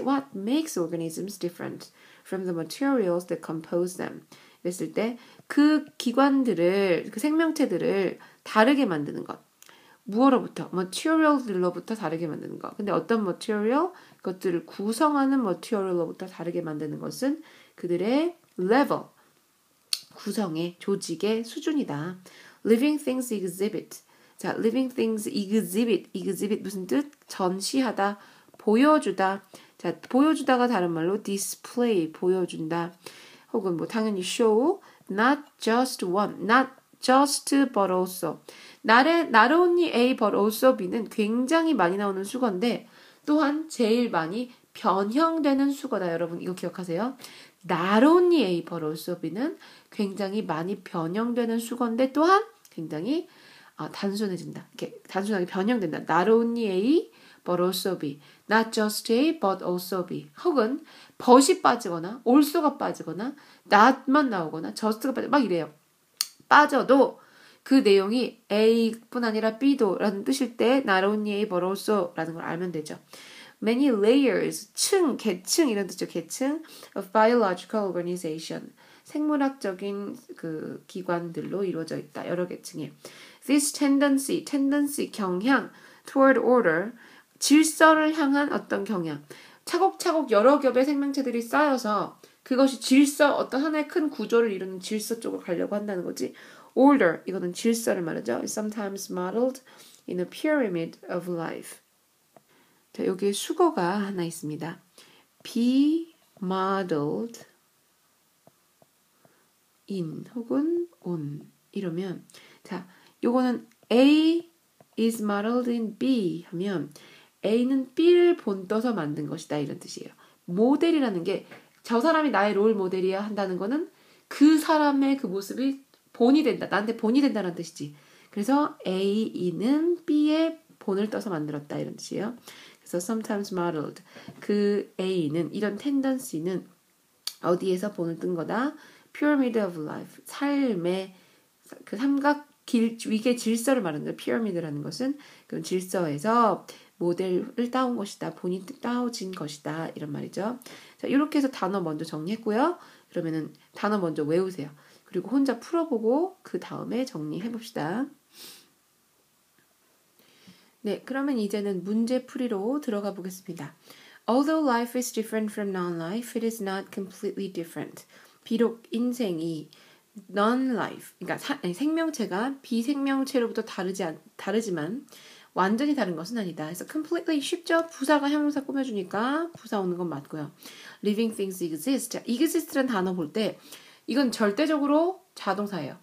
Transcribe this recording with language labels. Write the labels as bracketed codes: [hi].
[en] What makes organisms different from the materials that compose them? [ko] 그랬을 때 그 기관들을, 그 생명체들을 다르게 만드는 것. 무엇로부터? material들로부터 다르게 만드는 것. 근데 어떤 material? 그것들을 구성하는 material로부터 다르게 만드는 것은 그들의 level, 구성의, 조직의 수준이다. [en] Living things exhibit. 자, living things exhibit [ko] 무슨 뜻? 전시하다, 보여주다. 자, 보여주다가 다른 말로 display, 보여준다. 혹은 뭐 당연히 [en] show, not just one, not just but also. [ko] not only A but also B는 굉장히 많이 나오는 수거인데 또한 제일 많이 변형되는 수거다. 여러분 이거 기억하세요. not only A but also B는 굉장히 많이 변형되는 수거인데 또한 굉장히 단순해진다. 이렇게 단순하게 변형된다. [en] Not only A, but also B. Not just A, but also B. [ko] 혹은 but이 빠지거나 also가 빠지거나 not만 나오거나 just가 빠지거나 막 이래요. 빠져도 그 내용이 A뿐 아니라 B도 라는 뜻일 때 [en] not only A, but also [ko] 라는 걸 알면 되죠. [en] Many layers, [ko] 계층 이런 뜻이죠. [en] 계층 of biological organization. [ko] 생물학적인 그 기관들로 이루어져 있다. 여러 계층에. [en] This tendency, [ko] 경향, [en] toward order, [ko] 질서를 향한 어떤 경향. 차곡차곡 여러 겹의 생명체들이 쌓여서 그것이 질서, 어떤 하나의 큰 구조를 이루는 질서 쪽으로 가려고 한다는 거지. Order, 이거는 질서를 말하죠. [en] Is sometimes modeled in a pyramid of life. [ko] 자, 여기에 수거가 하나 있습니다. [en] Be modeled in 혹은 on [ko] 이러면 자, 요거는 [en] A is modeled in B 하면 [ko] A는 B를 본떠서 만든 것이다 이런 뜻이에요. 모델이라는 게 저 사람이 나의 롤 모델이야 한다는 거는 그 사람의 그 모습이 본이 된다. 나한테 본이 된다는 뜻이지. 그래서 A는 B의 본을 떠서 만들었다 이런 뜻이에요. 그래서 [en] sometimes modeled. [ko] 그 A는 이런 tendency는 어디에서 본을 뜬 거다? [en] Pyramid of life. [ko] 삶의 그 삼각 위계 질서를 말하는 거예요. 피라미드라는 것은 그 질서에서 모델을 따온 것이다. 본이 따오진 것이다. 이런 말이죠. 자, 이렇게 해서 단어 먼저 정리했고요. 그러면은 단어 먼저 외우세요. 그리고 혼자 풀어보고 그 다음에 정리해 봅시다. 네, 그러면 이제는 문제풀이로 들어가 보겠습니다. [en] Although life is different from non-life, it is not completely different. [ko] 비록 인생이 non-life, 그러니까 생명체가 비생명체로부터 다르지만 완전히 다른 것은 아니다. 그래서 completely 쉽죠? 부사가 형용사 꾸며주니까 부사 오는 건 맞고요. [en] Living things exist. [ko] exist라는 단어 볼 때 이건 절대적으로 자동사예요.